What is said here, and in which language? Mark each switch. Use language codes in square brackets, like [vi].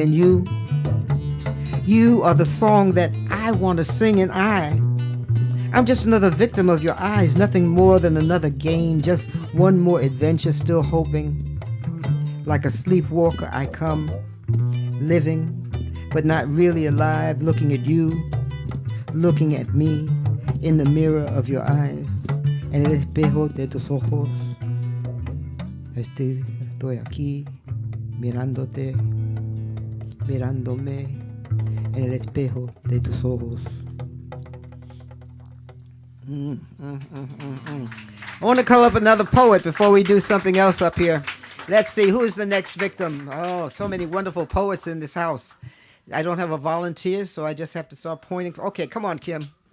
[en] And you are the song that I want to sing, and I'm just another victim of your eyes, nothing more than another game, just one more adventure, still hoping. Like a sleepwalker I come, living, but not really alive, looking at you, looking at me in the mirror of your eyes, [es] en el espejo de tus ojos. Estoy aquí, mirándote, mirándome en el espejo de tus ojos. [en] I want to call up another poet before we do something else up here. Let's see, who is the next victim? Oh, so many wonderful poets in this house. I don't have a volunteer, so I just have to start pointing. Okay, come on, Kim.